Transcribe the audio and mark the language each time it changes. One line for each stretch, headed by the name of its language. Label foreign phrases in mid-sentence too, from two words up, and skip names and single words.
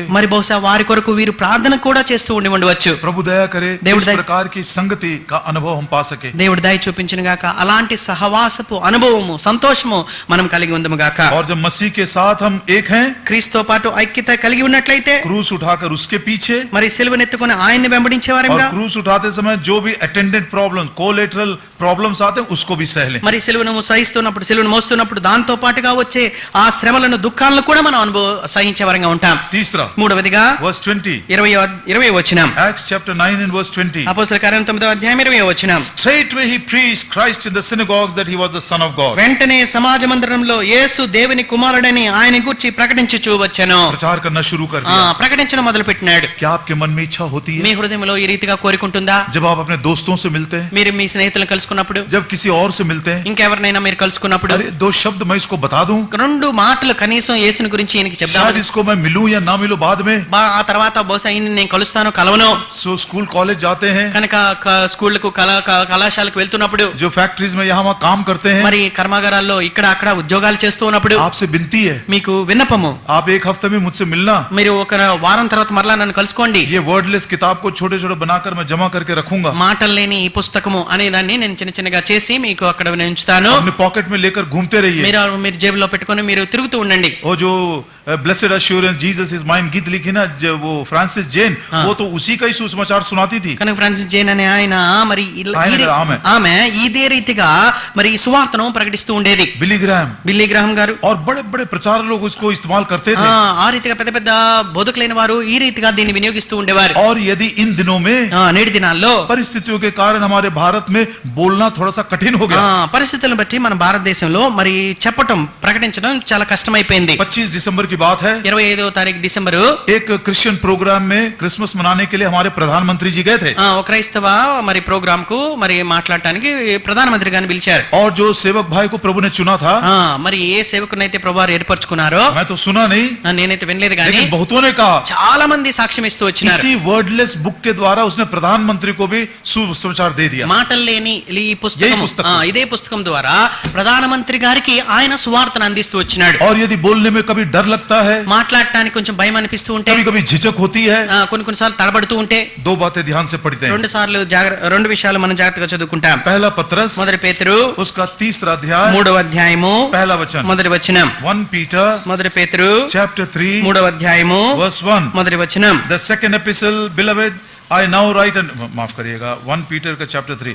Telugu: మరి బహుశా వారి కొరకు వీరు ప్రార్థన కూడా చేస్తూ ఉండవచ్చు.
Hindi: प्रभु दया करे
Telugu: దేవుడు
Hindi: इस प्रकार की संगति का अनुभव हम पा सके.
Telugu: దేవుడు దయ చూపించును గాక. అలాంటి సహవాసపు అనుభవము సంతోషము మనం కలిగి ఉందము గాక.
Hindi: और जब मसीह के साथ हम एक हैं,
Telugu: క్రీస్తుతో పాటు ఐక్యత కలిగి ఉన్నట్లయితే,
Hindi: क्रूस उठाकर उसके पीछे,
Telugu: మరి సిలువనెత్తుకొని ఆయన్ని వెంబడించే
Hindi: और
Telugu: వారంగా,
Hindi: क्रूस उठाते समय जो भी
English: attendant problems, collateral problems
Hindi: आते हैं उसको भी सह लें.
Telugu: మరి సిలువను సహిస్తున్నప్పుడు సిలువను మోస్తున్నప్పుడు దాంతో పాటుగా వచ్చే ఆ శ్రమలను దుఃఖాలను కూడా మనం సహించే వారంగా ఉంటాం.
Hindi: तीसरा,
Telugu: మూడవదిగా
English: verse 20,
Telugu: 20వ వచనం,
English: Acts chapter 9 and verse 20.
Telugu: అపోస్తలుల కార్యం 9వ అధ్యాయం 20వ వచనం.
English: Straightway he preached Christ in the synagogues that he was the Son of God.
Telugu: వెంటనే సమాజ మందిరంలో యేసు దేవుని కుమారుడని ఆయన గూర్చి ప్రకటించుచూ వచ్చెను.
Hindi: प्रचार करना शुरू कर दिया.
Telugu: ప్రకటించడం మొదలు పెట్టినాడు.
Hindi: क्या आपके मन में इच्छा होती
Telugu: మీ
Hindi: है
Telugu: హృదయంలో ఈ రీతిగా కోరికుంటుందా?
Hindi: जब आप अपने दोस्तों से मिलते हैं,
Telugu: మీరు మీ స్నేహితులను కలుసుకున్నప్పుడు,
Hindi: जब किसी और से मिलते हैं,
Telugu: ఇంకెవరినైనా మీరు కలుసుకున్నప్పుడు,
Hindi: अरे 2 शब्द मैं इसको बता दूं,
Telugu: 2 మాటలు కనీసం యేసుని గురించి ఈయనకి
Hindi: शायद
Telugu: చెప్దాం.
Hindi: इसको मैं मिलूं या ना मिलूं बाद में.
Telugu: ఆ తర్వాత బహుశా ఈయన్ని నేను కలుస్తాను కలవను.
Hindi: सो
English: school college
Hindi: जाते हैं,
Telugu: కనుక స్కూళ్లకు కళాశాలకు వెళ్తున్నప్పుడు,
Hindi: जो फैक्ट्रीज में यहाँ वहाँ काम करते हैं,
Telugu: మరి కర్మాగారాల్లో ఇక్కడ అక్కడ ఉద్యోగాలు చేస్తూ ఉన్నప్పుడు
Hindi: आपसे विनती है,
Telugu: మీకు విన్నపము,
Hindi: आप एक हफ्ते में मुझसे मिलना.
Telugu: మీరు ఒక వారం తర్వాత మరలా నన్ను కలుసుకోండి.
Hindi: ये वर्डलेस किताब को छोटे छोटे बनाकर मैं जमा करके रखूंगा.
Telugu: మాటలు లేని ఈ పుస్తకము అనే దాన్ని నేను చిన్న చిన్నగా చేసి మీకు అక్కడ ఉంచుతాను.
Hindi: अपने पॉकेट में लेकर घूमते रहिए.
Telugu: మీరు జేబులో పెట్టుకొని మీరు తిరుగుతూ ఉండండి.
Hindi: वो जो ब्लेसेड एश्योरेंस जीसस इज माइन गीत लिखी ना वो फ्रांसिस जेन, वो तो उसी का ही सुसमाचार सुनाती थी.
Telugu: కనుక ఫ్రాన్సిస్ జేన్ అనే ఆయన మరి ఆమె. ఆమె ఇదే రీతిగా మరి ఈ సువార్తను ప్రకటిస్తూ ఉండేది. బిల్లీ గ్రాహం గారు
Hindi: और बड़े बड़े प्रचारक लोग उसको इस्तेमाल करते थे.
Telugu: ఆ రీతిగా పెద్ద పెద్ద బోధకులైన వారు ఈ రీతిగా దీన్ని వినియోగిస్తూ ఉండేవారు.
Hindi: और यदि इन दिनों में
Telugu: నేటి దినాల్లో
Hindi: परिस्थितियों के कारण हमारे भारत में बोलना थोड़ा सा कठिन हो गया.
Telugu: పరిస్థితులను బట్టి మన భారతదేశంలో మరి చెప్పటం ప్రకటించడం చాలా కష్టమైపోయింది.
Hindi: 25 दिसंबर की बात है.
Telugu: 25వ తారీఖు డిసెంబరు
Hindi: एक
English: Christian program
Hindi: में क्रिसमस मनाने के लिए हमारे प्रधानमंत्री जी गए थे.
Telugu: ఒక క్రైస్తవ మరి ప్రోగ్రామ్ కు మరి మాట్లాడడానికి ప్రధానమంత్రి గారిని పిలిచారు.
Hindi: और जो सेवक भाई को प्रभु ने चुना था,
Telugu: మరి ఏ సేవకునైతే ప్రభు వారు ఏర్పరచుకున్నారో,
Hindi: मैं तो सुना नहीं,
Telugu: నేనైతే వినలేదు కానీ
Hindi: लेकिन बहुतों ने कहा,
Telugu: చాలా మంది సాక్ష్యం ఇస్తూ వచ్చినారు.
Hindi: इसी
English: wordless book
Hindi: के द्वारा उसने प्रधानमंत्री को भी सुसमाचार दे दिया.
Telugu: మాటలు లేని ఈ పుస్తకం, ఇదే పుస్తకం ద్వారా ప్రధానమంత్రి గారికి ఆయన సువార్తను అందిస్తూ వచ్చినాడు.
Hindi: और यदि बोलने में कभी डर लगता है,
Telugu: మాట్లాడటానికి కొంచెం భయం అనిపిస్తూ ఉంటే,
Hindi: कभी झिझक होती है,
Telugu: కొన్నిసార్లు తడబడుతూ ఉంటే,
Hindi: दो बातें ध्यान से पढ़ते हैं.
Telugu: రెండు విషయాలు మనం జాగ్రత్తగా చదువుకుంటాం.
Hindi: पहला पत्रस,
Telugu: మొదటి పేతురు
Hindi: उसका 3रा अध्याय,
Telugu: 3వ అధ్యాయము,
Hindi: पहला वचन,
Telugu: మొదటి వచనం.
English: 1 Peter,
Telugu: మొదటి పేతురు
English: chapter 3,
Telugu: 3వ అధ్యాయము,
English: verse 1,
Telugu: మొదటి వచనం.
English: the second epistle, beloved, I now write, and
Hindi: माफ करिएगा,
English: 1 Peter का chapter 3.